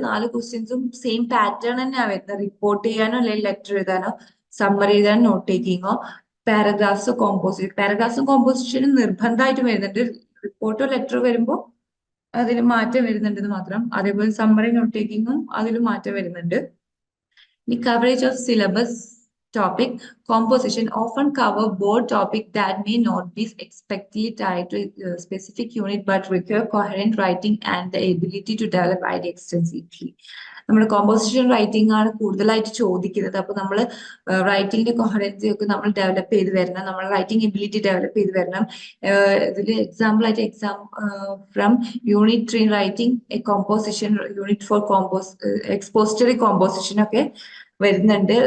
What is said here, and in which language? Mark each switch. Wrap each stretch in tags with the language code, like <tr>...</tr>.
<ml>4 ക്വസ്റ്റ്യൻസും same pattern തന്നെയാണ് വരുന്നത്. റിപ്പോർട്ട് ചെയ്യാനോ അല്ലെങ്കിൽ ലെറ്റർ എഴുതാനോ സമ്മറി എഴുതാനോ നോട്ട് ടേക്കിങ്ങോ പാരഗ്രാഫ്സോ കോമ്പോസിഷൻ. പാരഗ്രാഫ്സും കോമ്പോസിഷനും നിർബന്ധമായിട്ട് വരുന്നുണ്ട്. റിപ്പോർട്ടോ ലെറ്ററോ വരുമ്പോൾ അതിൽ മാറ്റം വരുന്നുണ്ടെന്ന് മാത്രം. അതേപോലെ സമ്മറി നോട്ട് ടേക്കിങ്ങും അതിൽ മാറ്റം വരുന്നുണ്ട്.</ml> <en>The coverage of syllabus topic composition often cover broad topic that may not be explicitly tied to a specific unit but require coherent writing and the ability to develop idea extensively.</en> <ml>നമ്മൾ composition writing ആണ് കൂടുതലായിട്ട് ചോദിക്കുന്നത്. അപ്പൊ നമ്മൾ റൈറ്റിംഗിന്റെ കൊഹറൻസി ഒക്കെ നമ്മൾ develop ചെയ്ത് വരണം. നമ്മൾ റൈറ്റിംഗ് എബിലിറ്റി ഡെവലപ്പ് ചെയ്ത് വരണം. ഇതിൽ എക്സാമ്പിൾ ആയിട്ട് from unit 3 writing A composition, unit 4 expository composition ഒക്കെ വരുന്നുണ്ട്.</ml>